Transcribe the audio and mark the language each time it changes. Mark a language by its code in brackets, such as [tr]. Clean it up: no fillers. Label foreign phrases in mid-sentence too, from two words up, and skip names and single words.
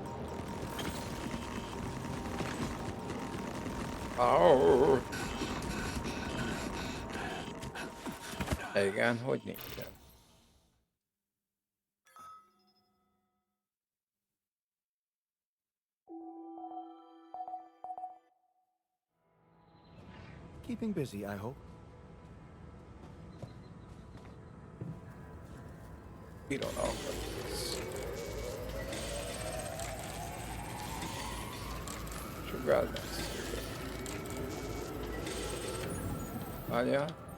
[hu] Au! Igen, hogy nincsen. [en] Keeping busy, I hope. [hu] Pillanatban. Sugárzás. Várjál.